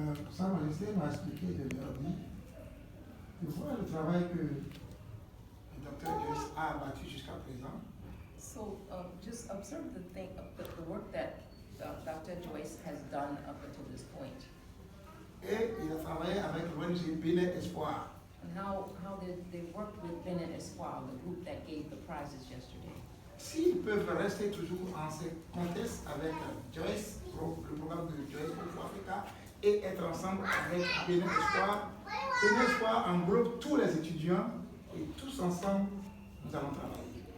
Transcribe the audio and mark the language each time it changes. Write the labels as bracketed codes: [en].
[fr] Sa Majesté m'a expliqué, je leur dis, de voir le travail que le docteur Joyce a abattu jusqu'à présent. [en] So just observe the work that Dr. Joyce has done up until this point. [fr] Et il a travaillé avec l'ONG Bénin Espoir. [en] And how they worked with Benin Espoir, the group that gave the prizes yesterday. [fr] S'ils peuvent rester toujours en ce contexte avec Joyce, le programme de Joyce pour Africa, et être ensemble avec Bénin Espoir. Bénin Espoir englobe tous les étudiants et tous ensemble, nous allons travailler.